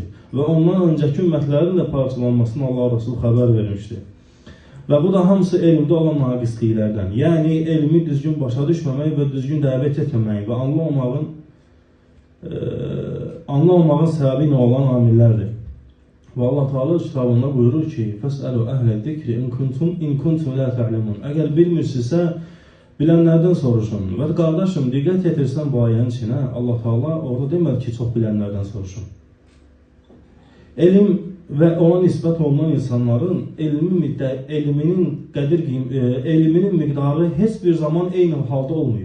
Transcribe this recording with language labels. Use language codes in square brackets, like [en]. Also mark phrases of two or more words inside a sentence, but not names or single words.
[az] Və ondan öncəki ümmətlərin də parçalanmasını Allah Resulü xəbər vermişdi. Və bu da hamısı elmdə olan naqisliklərdən. Yəni, elmi düzgün başa düşməmək və düzgün dəvət etməmək və anlamamağın səbəbi nə olan amillərdir. Və Allah Teala kitabında buyurur ki, [ar] فَسْأَلُوا أَهْلَ الذِّكْرِ إِنْ كُنْتُمْ لَا تَعْلَمُونَ. [az] Əgər bilmirsinizsə, bilənlərdən soruşun. Və qardaşım, diqqət yetirsən bu ayənin içinə, Allah Teala orada demədi ki, çox bilənlərdən soruşun. Elm və ona nisbət olunan insanların elminin miqdarı heç bir zaman eyni halda olmayıb.